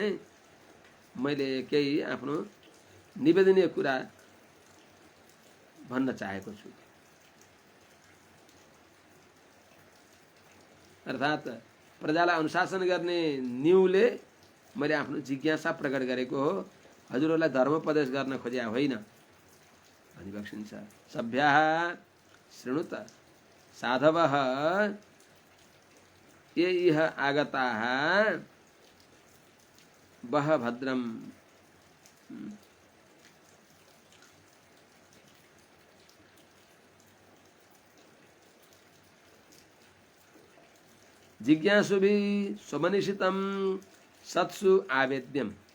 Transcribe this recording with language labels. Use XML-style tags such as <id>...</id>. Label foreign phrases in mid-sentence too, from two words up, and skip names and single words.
<ne>मैले केही आफ्नो निवेदनीय कुरा भन्न चाहेको छु। अर्थात प्रजालाई अनुशासन गर्ने न्यूले मैले आफ्नो जिज्ञासा प्रकट गरेको हो, हजुरहरूलाई धर्मोपदेश गर्न खोजे होइन भनी बक्सिन्छ।</ne> <sa>सभ्यः शृणुत साधवः ये इह आगताः वः भद्रम्। जिज्ञासुभि स्वमनीषितं सत्सु आवेद्यम।</sa>